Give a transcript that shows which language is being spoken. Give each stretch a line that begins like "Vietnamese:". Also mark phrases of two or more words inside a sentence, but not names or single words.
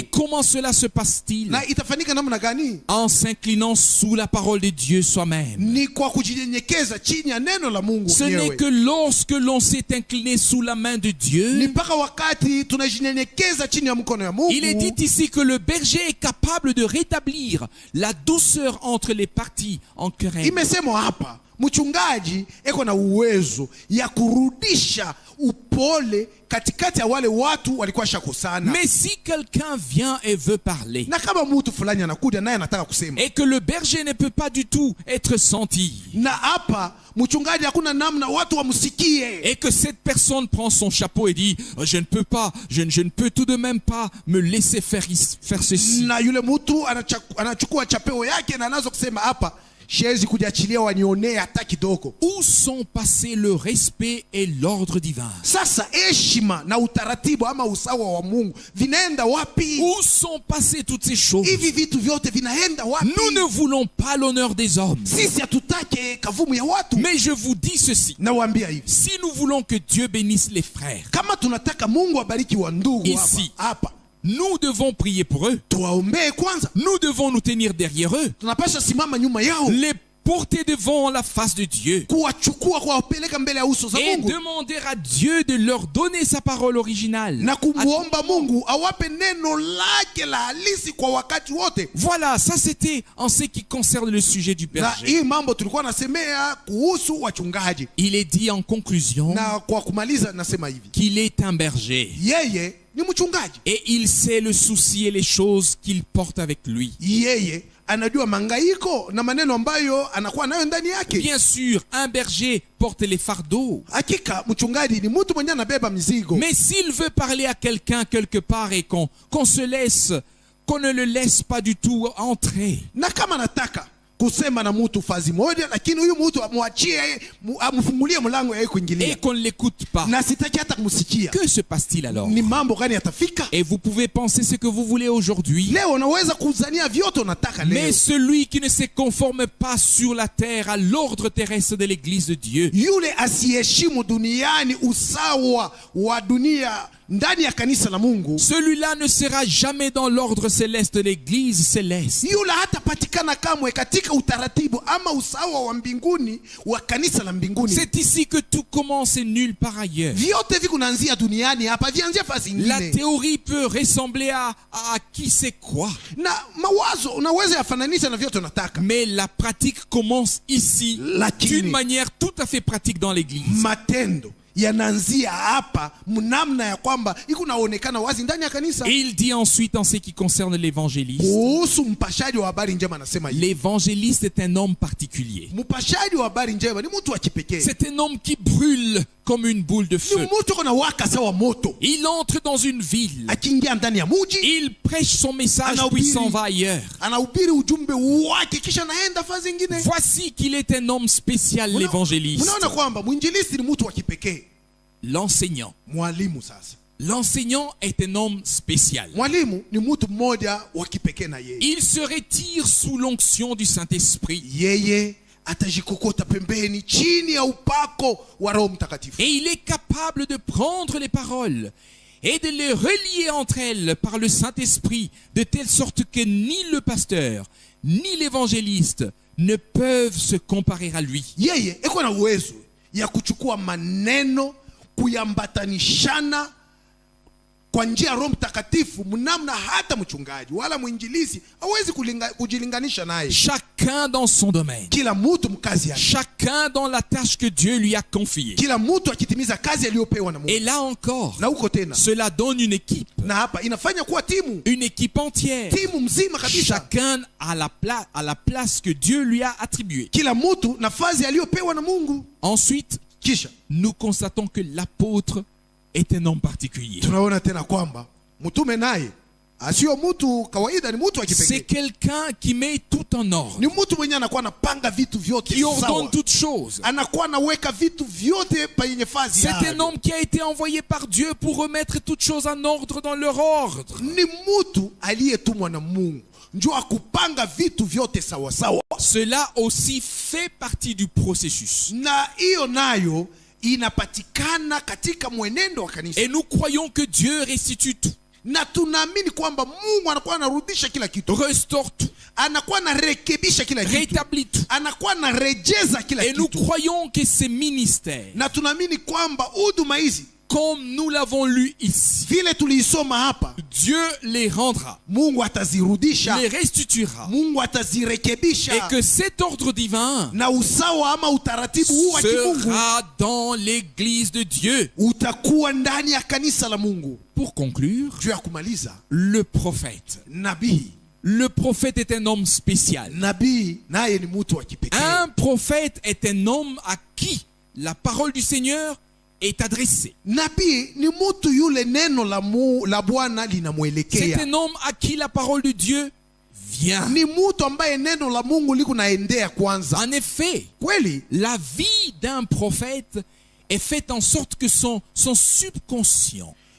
French: Et comment cela se passe-t-il?
Swahili: Na itafanyika namna gani?
French: En s'inclinant sous la parole de Dieu soi-même.
Swahili: Ni kwa kujinyenyekeza chini ya neno la Mungu
French: Ce n'est
Swahili: mwenyewe.
French: que lorsque l'on s'est incliné sous la main de
Swahili: Ni
French: Dieu.
Swahili: mpaka wakati tunajinyenyekeza chini ya mkono ya Mungu.
French: Il est dit ici que le berger est capable de rétablir la douceur entre les parties en querelle.
Swahili: Imesemwa hapa mchungaji eko na uwezo ya kurudisha upole katikati ya wale watu walikuwa shakosana.
French: Mais si quelqu'un vient et veut parler,
Swahili: Na kama mtu fulani anakuja naye anataka kusema,
French: et que le berger ne peut pas du tout être senti,
Swahili: na hapa mchungaji hakuna namna watu wamsikie,
French: et que cette personne prend son chapeau et dit je ne peux pas, je ne peux tout de même pas me laisser faire ceci,
Swahili: na yule mtu anachukua chapeo yake na anaanza kusema hapa siwezi kujiachilia wanionee hata kidogo.
French: où sont passés le respect et l'ordre divin?
Swahili: Sasa heshima na utaratibu ama usawa wa Mungu vinaenda wapi?
French: Où sont passées toutes ces choses?
Swahili: Hivi vitu vyote vinaenda wapi?
French: Nous ne voulons pas l'honneur des hommes.
Swahili: Sisi hatutake kavumu ya watu.
French: Mais je vous dis ceci.
Swahili: Nawaambia hivi,
French: Si nous voulons que Dieu bénisse les frères,
Swahili: kama tunataka Mungu abariki wa ndugu
French: Ici.
Swahili: hapa,
French: nous devons prier pour eux.
Swahili: tuwaombee kwanza.
French: Nous devons nous tenir derrière eux.
Swahili: Tunapaswa simama nyuma yao.
French: Les porter devant la face de Dieu
Swahili: kuwachukua kuwapeleka mbele ya uso za
French: et
Swahili: Mungu
French: demander à Dieu de leur donner sa parole originale.
Swahili: na kumuomba Mungu awape neno lake la halisi kwa wakati wote.
French: Voilà, ça c'était en ce qui concerne le sujet du
Swahili: Na
French: berger.
Swahili: hii mambo tulikuwa nasemea kuhusu wachungaji,
French: Il est dit en conclusion
Swahili: na kwa kumaliza nasema hivi,
French: qu'il est un berger
Swahili: yeye ni mchungaji.
French: et il sait le souci et les choses qu'il porte avec lui.
Swahili: Yeye anajua mangaiko na maneno ambayo anakuwa nayo ndani yake.
French: Bien sûr, un berger porte les fardeaux.
Swahili: Hakika mchungaji ni mtu mwenye anabeba mizigo.
French: Mais s'il veut parler à quelqu'un quelque part et qu'on ne le laisse pas du tout entrer,
Swahili: Na kama nataka kusema na mtu fazi moja, lakini huyu mtu amwachie, amfungulie mlango yeye
French: et
Swahili: kuingilia,
French: qu'on ne l'écoute pas,
Swahili: na sitaki hata kumsikia,
French: que se passe-t-il alors?
Swahili: ni mambo gani yatafika?
French: Et vous pouvez penser ce que vous voulez aujourd'hui.
Swahili: Leo unaweza kuzania vyote unataka leo.
French: Mais celui qui ne se conforme pas sur la terre à l'ordre terrestre de l'église de Dieu,
Swahili: Yule asiyeheshimu duniani usawa wa dunia ndani ya kanisa la Mungu,
French: celui-là ne sera jamais dans l'ordre céleste de l'église céleste.
Swahili: yule hatapatikana kamwe katika utaratibu ama usawa wa mbinguni wa kanisa la mbinguni.
French: C'est ici que tout commence et nulle part ailleurs.
Swahili: Vyote vikunaanzia duniani hapa, vianzia fasi
French: La
Swahili: nyingine.
French: théorie peut ressembler à qui sait quoi,
Swahili: Na mawazo unaweza yafananisha na vyote unataka,
French: mais la pratique commence ici
Swahili: Lakini-
French: d'une manière tout à fait pratique dans l'église.
Swahili: matendo yanaanzia hapa mnamna ya kwamba iko naonekana wazi ndani ya kanisa.
French: Et il dit ensuite en ce qui concerne l'évangéliste.
Swahili: Kuhusu mpashaji wa habari njema anasema hivi,
French: L'évangéliste est un homme particulier.
Swahili: mpashaji wa habari njema ni mtu wa kipekee,
French: C'est un homme qui brûle comme une boule de
Swahili: ni
French: feu.
Swahili: mtu kuna waka sawa moto.
French: Il entre dans une ville.
Swahili: Akiingia ndani ya muji
French: Il prêche son message
Swahili: Anahubiri.
French: puis s'en va ailleurs.
Swahili: anahubiri ujumbe wake kisha naenda fazi nyingine.
French: Voici qu'il est un homme spécial, l'évangéliste.
Swahili: Unaona kwamba mwinjilisti ni mtu wa kipekee.
French: L'enseignant.
Swahili: Mwalimu sasa,
French: L'enseignant est un homme spécial.
Swahili: mwalimu ni mtu mmoja wa kipekee na yeye.
French: Il se retire sous l'onction du Saint-Esprit.
Swahili: Yeye atajikokota pembeni chini ya upako wa Roho Mtakatifu,
French: Et il est capable de prendre les paroles et de les relier entre elles par le Saint-Esprit, de telle sorte que ni le pasteur, ni l'évangéliste ne peuvent se comparer à lui.
Swahili: yeye eko na uwezo ya kuchukua maneno kuyambatanishana kwa njia ya Roho Mtakatifu mnamna hata mchungaji wala mwinjilisi hawezi kujilinganisha naye.
French: Chacun dans son domaine.
Swahili: Kila mtu mkazi yake,
French: Chacun dans la tâche que Dieu lui a confiée.
Swahili: kila mtu akitimiza kazi aliyopewa na Mungu.
French: Et là encore,
Swahili: Na huko tena,
French: cela donne une équipe.
Swahili: na hapa inafanya kuwa timu,
French: Une équipe entière.
Swahili: timu mzima kabisa.
French: Chacun à la place que Dieu lui a attribuée.
Swahili: Kila mtu nafasi aliyopewa na Mungu.
French: Ensuite,
Swahili: Kisha
French: nous constatons que l'apôtre est un homme particulier.
Swahili: tunaona tena kwamba mtume naye asio mtu kawaida, ni mtu wa
French: C'est
Swahili: kipekee,
French: quelqu'un qui met tout en ordre,
Swahili: ni mtu mwenye anakuwa anapanga vitu vyote
French: qui ordonne
Swahili: sawa,
French: toutes choses.
Swahili: anakuwa anaweka vitu vyote penye fazi
French: C'est un
Swahili: yake.
French: homme qui a été envoyé par Dieu pour remettre toutes choses en ordre dans leur ordre.
Swahili: Ni mtu aliyetumwa na Mungu njoo akupanga vitu vyote sawa sawa,
French: Cela aussi fait partie du processus.
Swahili: na hiyo nayo inapatikana katika mwenendo wa kanisa.
French: Et nous croyons que Dieu restitue tout,
Swahili: Na tunaamini kwamba Mungu anakuwa anarudisha kila kitu,
French: restaure tout,
Swahili: anakuwa anarekebisha kila kitu,
French: rétablit tout.
Swahili: anakuwa anarejeza kila
French: Et nous
Swahili: kitu,
French: croyons que ces ministères,
Swahili: na tunaamini kwamba huduma hizi
French: comme nous l'avons lu ici,
Swahili: vile tuliisoma hapa,
French: Dieu les rendra,
Swahili: Mungu atazirudisha,
French: les restituera.
Swahili: Mungu atazirekebisha,
French: Et que cet ordre divin
Swahili: na usawa ama utaratibu huu wa kimungu
French: sera dans l'église de Dieu.
Swahili: utakuwa ndani ya kanisa la Mungu.
French: Pour conclure,
Swahili: Juu ya kumaliza,
French: le prophète.
Swahili: nabii
French: Le prophète est un homme spécial.
Swahili: nabii naye ni mtu wa kipekee.
French: Un prophète est un homme à qui la parole du Seigneur est adressée.
Swahili: Nabii ni mtu yule neno la Bwana
French: C'est
Swahili: linamwelekea,
French: un homme à qui la parole de Dieu vient.
Swahili: ni mtu ambaye neno la Mungu liko naendea kwanza.
French: En effet,
Swahili: Kweli
French: la vie d'un prophète est faite en sorte que son subconscient,